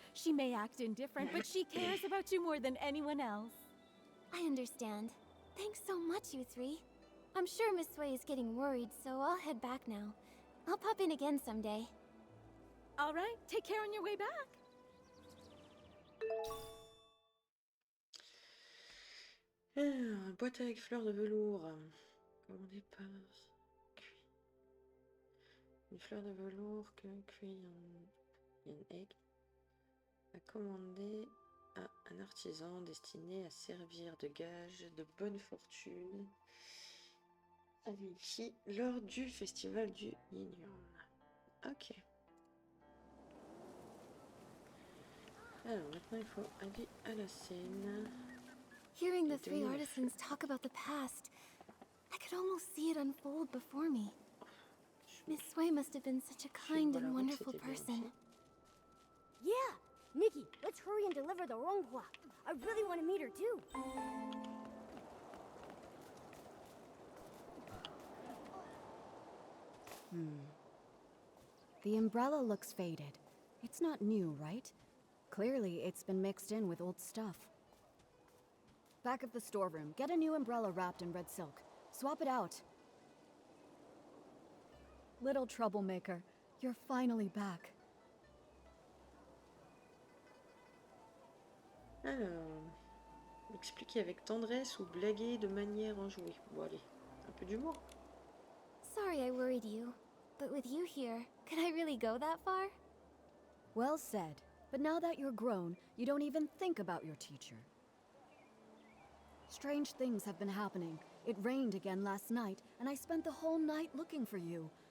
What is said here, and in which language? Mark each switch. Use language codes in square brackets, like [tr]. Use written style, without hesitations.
[en] She may act indifferent, but she cares about you more than anyone else. I understand. Thanks so much, you three. I'm sure Miss Sui is getting worried, so I'll head back now. I'll pop in again someday. All right, take care on your way back. [fr] Ah, boîte avec fleurs de velours. Commandée par... Une fleur de velours que cueille un egg. À commander à un artisan destiné à servir de gage de bonne fortune à Nikki lors du festival du Yinyuan. Ok. Alors maintenant il faut aller à la scène. [en] Hearing the three artisans talk about the past, I could almost see it unfold before me. Miss Sui must have been such a kind and wonderful person. Yeah! Nikki, let's hurry and deliver the ronghua. I really want to meet her too. The umbrella looks faded. It's not new, right? Clearly, it's been mixed in with old stuff. Back of the storeroom, get a new umbrella wrapped in red silk. Swap it out. Little troublemaker, you're finally back. [fr] Alors, expliquer avec tendresse ou blaguer de manière enjouée. Bon allez, un peu d'humour. [en] Sorry I worried you, but with you here, could I really go that far? Well said. But now that you're grown, you don't even think about your teacher. Strange things have been happening. It rained again last night, and I spent the whole night looking for you.